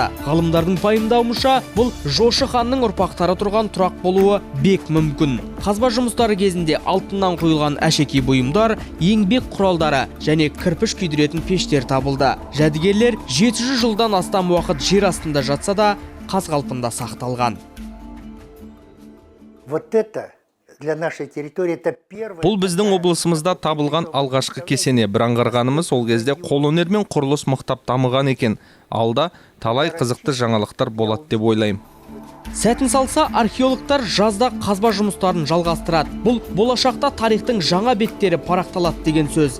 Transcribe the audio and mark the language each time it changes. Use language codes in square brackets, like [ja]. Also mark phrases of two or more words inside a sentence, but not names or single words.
[kk] Ғалымдардың пайымдауынша, бұл Жошы ханның ұрпақтары тұрған тұрақ болуы бек мүмкін. Қазба жұмыстары кезінде алтыннан құйылған әшекей бұйымдар, еңбек құралдары және кірпіш күйдіретін пештер табылды. Жәдігерлер 700 жылдан астам уақыт жер астында жатса да, қаз қалпында сақталған. [ru] Вот это для нашей территории это первое. [kk] Бұл біздің облысымызда табылған алғашқы кесене. Бір аңғарғанымыз ол кезде қолөнер мен құрылыс мықтап дамыған екен. Алда талай қызықты жаңалықтар болады деп ойлаймын. Сәтін салса, археологтар жазда қазба жұмыстарын жалғастырады. Бұл болашақта тарихтың жаңа беттері парақталады деген сөз.